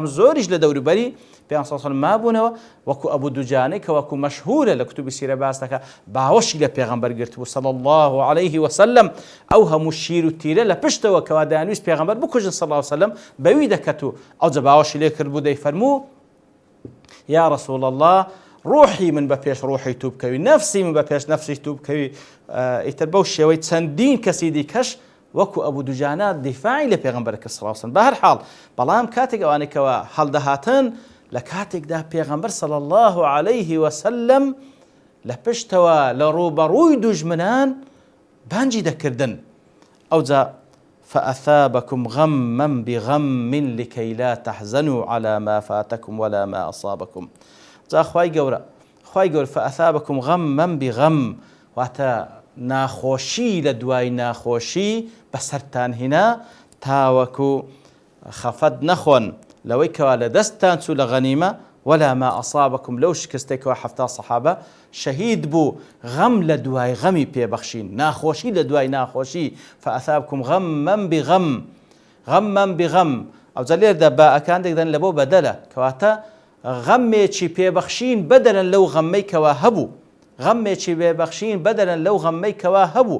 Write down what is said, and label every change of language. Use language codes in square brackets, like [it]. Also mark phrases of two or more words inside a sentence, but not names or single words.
[ckb] زۆریش لە دەوروبەری پێیان [ar] صلی الله عليه وسلم [ckb] مابوونەوە وەکو ئەبوو دوجانەی کە وەکو مەشهورە لە کتوبی سیرە باس دەکا باوەشی لە پێغەمبەر گرتبوو [ar] صلی الله عليه وسلم [ckb] ئەو هەموو شیر و تیرە لە پشتەوە کەوا دەیانویست پێغەمبەر بکوژن [ar] صلی الله عليه وسلم [ckb] بەوی دەکەت و ئەوجە باوەشی لێ کردبوو دەیفەرموو [ar] یا رسول الله [ckb] روحي من بپێش ڕۆحی تو بکەوی نفسی من بپێش نفسی تو بکەوی ئیتر بەو شێوەی چەندین کەسی دیکەش وەکو ئەبوو دوجانە دیفاعی لە پێغەمبەرەکە صلی [ar] الله عليه وسلم [ckb] بە هەر حاڵ بەڵام کاتێک ئەوانێکەوە هەڵدەهاتن لە کاتێکدا پێغەمبەر [ar] صلی الله عليه وسلم [ckb] لە پشتەوە لە ڕوبەڕووی دوژمنان بانجی دەکردن ئەوجا [ar] فأثابكم غما بغم لكي لا تحزنوا على ما فاتكم ولا ما أصابكم [ckb] جا خوای گەورە [ar] فأثابكم غما بغم واتە [ckb] ناخۆشی لە دوای ناخۆشی بەسەرتان هێنا تاوەکو خەفەت نەخۆن لەوەی کەوا لە دەستتان چوو لە غەنیمە [ar] ولا ما أصابكم [ckb] لەو شکستێکەوە حەفتا سەحابە شەهید بوو غەم لە دوای غەمی پێبەخشین ناخۆشی لە دوای ناخۆشی [ar] فأثابكم غما بغم [ckb] ئەوجا لێردا باءەکان دێکدەن لە بۆ بەدەلە کەواتە غەمێکی پێبەخشین بەدەرن لەو غەممەی کەوا هەبوو، غەمێکی پێبەخشین بەدەرن لەو غەممەی کەوا هەبوو.